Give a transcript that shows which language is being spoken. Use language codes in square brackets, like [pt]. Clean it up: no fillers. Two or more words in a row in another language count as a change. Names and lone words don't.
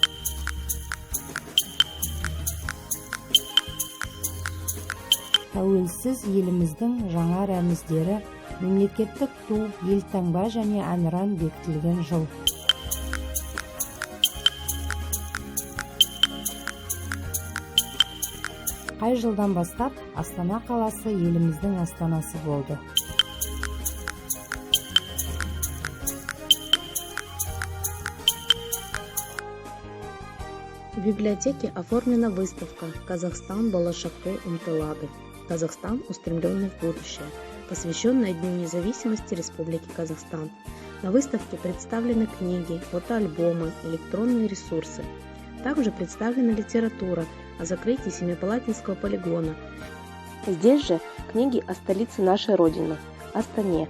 [kk] Тәуелсіз еліміздің жаңа рәміздері, мемлекеттік ту, елтаңба және әнұран бекітілген жыл. Қай жылдан бастап Астана қаласы еліміздің астанасы болды? [ru] В библиотеке оформлена выставка [kk] «Казахстан болашаққа ұмтылады. [ru] Казахстан, устремленный в будущее», посвященная Дню независимости Республики Казахстан. На выставке представлены книги, фотоальбомы, электронные ресурсы. Также представлена литература о закрытии Семипалатинского полигона. Здесь же книги о столице нашей Родины, Астане.